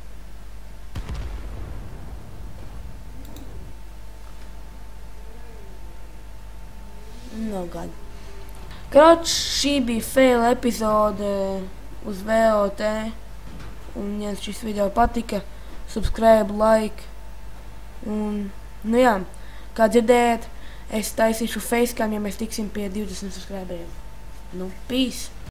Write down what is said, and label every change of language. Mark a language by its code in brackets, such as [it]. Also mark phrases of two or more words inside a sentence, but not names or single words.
[en] No God. [lv] Kroč, šī bija fail epizode uz VOT, un ja šis video patika, [en] subscribe, like, [lv] un, nu jā, kā dzirdējat, es taisīšu facecam, ja mēs tiksim pie 20 subscriberiem. Nu, peace!